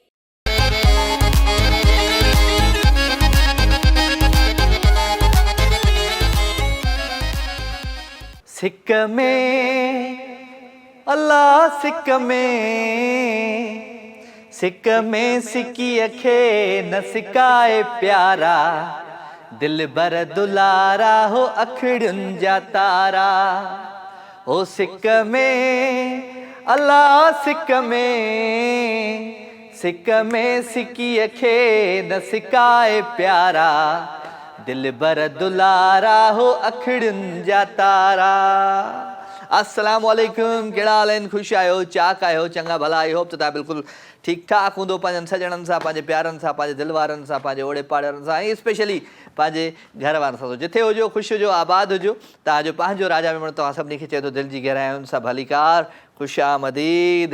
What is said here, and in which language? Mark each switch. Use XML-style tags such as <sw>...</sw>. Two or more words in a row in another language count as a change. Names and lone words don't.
<sd>सिक में अल्लाह सिक में सिकी खे न सिकाए प्यारा दिल बर दुलारा हो अखड़ियुनि जा तारा। हो सिक में अल्लाह सिक में सिकी खे न सिकाए प्यारा दिल बर दुलारा हो अखड़ियुनि जा तारा। अस्सलाम वालेकुम, कहिड़ा हाल आहिनि? ख़ुशि आहियो, चाक आहियो, चङा भला?</sd> <en>I hope</en> <sd>त तव्हां बिल्कुलु ठीकु ठाक हूंदो, पंहिंजनि सॼणनि सां, पंहिंजे प्यारनि सां, पंहिंजे दिलि वारनि सां, पंहिंजे ओड़े पाड़नि सां ऐं स्पेशली पंहिंजे घर वारनि सां। जिथे हुजो, ख़ुशि हुजो, आबाद हुजो। तव्हांजो पंहिंजो राजा मेमण तव्हां सभिनी खे चए थो दिलि जी गहराइयुनि सां भलीकार ख़ुशामदीद।</sd>